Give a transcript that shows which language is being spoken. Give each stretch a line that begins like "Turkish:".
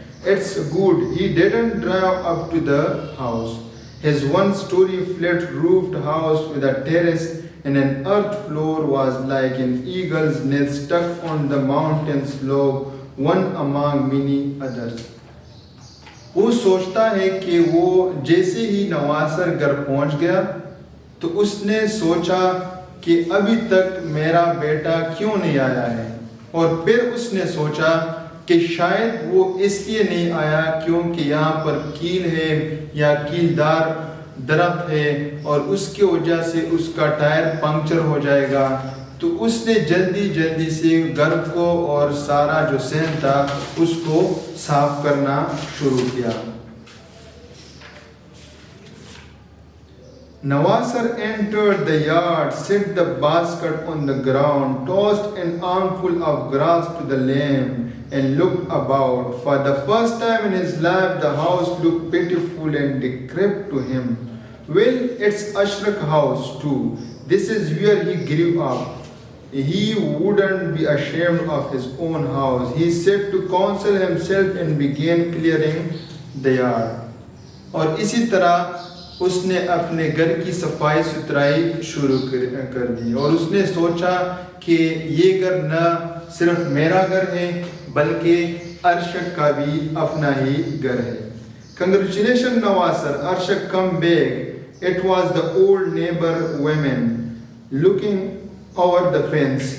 English: It's good he didn't drive up to the house. His one-story flat-roofed house with a terrace and an earth floor was like an eagle's nest stuck on the mountain slope, one among many others.
Urdu: وہ سوچتا ہے کہ وہ جیسے ہی نواسر گھر پہنچ گیا تو اس نے سوچا کہ ابھی تک میرا بیٹا کیوں نہیں آیا ہے, اور پھر اس نے سوچا کہ شاید وہ اس لیے نہیں آیا کیونکہ یہاں پر کیل ہے یا کیلدار درخت ہے اور اس کی وجہ سے اس کا ٹائر پنکچر ہو جائے گا. تو اس نے جلدی سے گھر کو اور سارا جو صحن تھا اس کو صاف کرنا شروع کیا.
English: Nawasar entered the yard, set the basket on the ground, tossed an armful of grass to the lamb, and looked about. For the first time in his life, the house looked pitiful and decrepit to him. Well, it's Ashrak's house too. This is where he grew up. He wouldn't be ashamed of his own house. He set to counsel himself and began clearing the yard.
Urdu: اور اسی طرح اس نے اپنے گھر کی صفائی ستھرائی شروع کر دی اور اس نے سوچا کہ یہ گھر نہ صرف میرا گھر ہے بلکہ ارشک کا بھی اپنا ہی گھر ہے.
English: Congratulations Nawasar, Arshak come back. It was the old neighbor women looking over the fence.